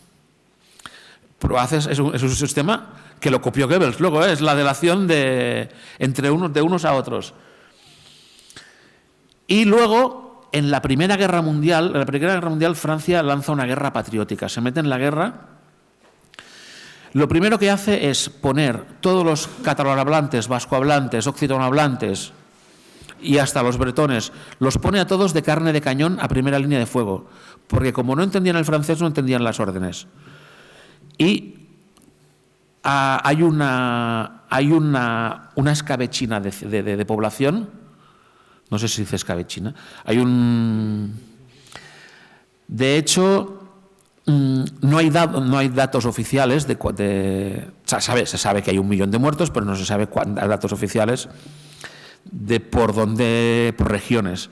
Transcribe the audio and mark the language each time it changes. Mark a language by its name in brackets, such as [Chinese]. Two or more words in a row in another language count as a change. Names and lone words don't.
[Spanish] Pero es un sistema que lo copió Goebbels, luego es la delación entre unos a otros. Y luego, en la Primera Guerra Mundial, Francia lanza una guerra patriótica, se mete en la guerra. Lo primero que hace es poner todos los catalanohablantes, vascohablantes, occitanohablantes y hasta los bretones, los pone a todos de carne de cañón a primera línea de fuego, porque como no entendían el francés, no entendían las órdenes. Y hay una escabechina de población, no sé si dice escabechina, de hecho, no hay datos oficiales se sabe que hay 1 millón de muertos, pero no se sabe datos oficiales por regiones.